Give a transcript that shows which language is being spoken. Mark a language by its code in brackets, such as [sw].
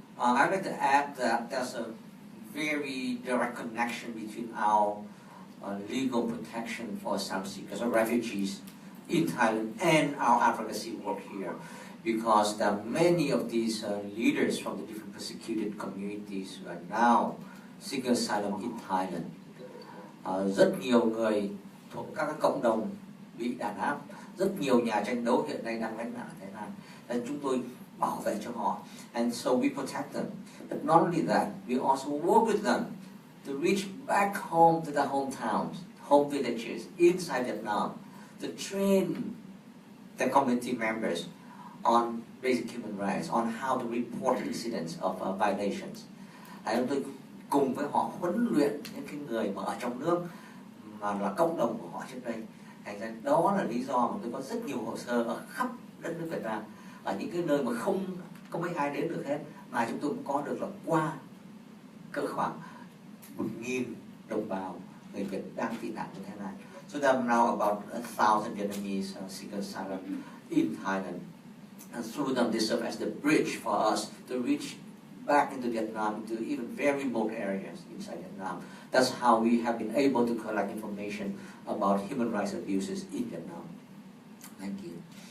[en] I'd like to add that there's a very direct connection between our legal protection for asylum seekers or refugees in Thailand and our advocacy work here, because there are many of these leaders from the different persecuted communities who are now seeking asylum in Thailand. [vi] Rất nhiều người thuộc các cộng đồng bị đàn áp, rất nhiều nhà tranh đấu hiện nay đang lãnh nạn ở Thái Lan, nên chúng tôi bảo vệ cho họ. [en] And so we protect them. But not only that, we also work with them to reach back home to their hometowns, home villages inside Vietnam, to train their community members on basic human rights, on how to report incidents of violations. [vi] Chúng tôi cùng với họ huấn luyện những cái người mà ở trong nước mà là cộng đồng của họ trước đây. Thành ra đó là lý do mà tôi có rất nhiều hồ sơ ở khắp đất nước Việt Nam, ở những cái nơi mà không có mấy ai đến được hết, mà chúng tôi cũng có được là qua cỡ khoảng 1.000 đồng bào người Việt đang tị nạn như thế này. [en] So there are now about 1,000 Vietnamese seekers asylum in Thailand, and through them they serve as the bridge for us to reach back into Vietnam, into even very remote areas inside Vietnam. That's how we have been able to collect information about human rights abuses in Vietnam. Thank you.